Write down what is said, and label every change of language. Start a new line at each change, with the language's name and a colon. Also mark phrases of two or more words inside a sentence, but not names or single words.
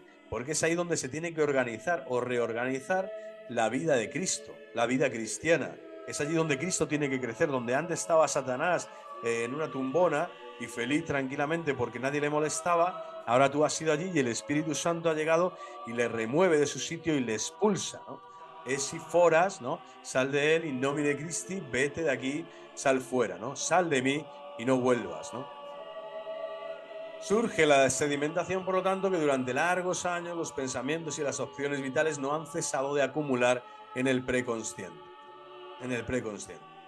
Spanish: Porque es ahí donde se tiene que organizar o reorganizar la vida de Cristo, la vida cristiana. Es allí donde Cristo tiene que crecer, donde antes estaba Satanás en una tumbona y feliz tranquilamente porque nadie le molestaba. Ahora tú has ido allí y el Espíritu Santo ha llegado y le remueve de su sitio y le expulsa, ¿no?
Latin: Es si foras,
Spanish: ¿no? Sal de él,
Latin: in nomine Christi,
Spanish: vete de aquí, sal fuera, ¿no? Sal de mí y no vuelvas, ¿no? Surge la sedimentación, por lo tanto, que durante largos años los pensamientos y las opciones vitales no han cesado de acumular en el preconsciente. En el preconsciente.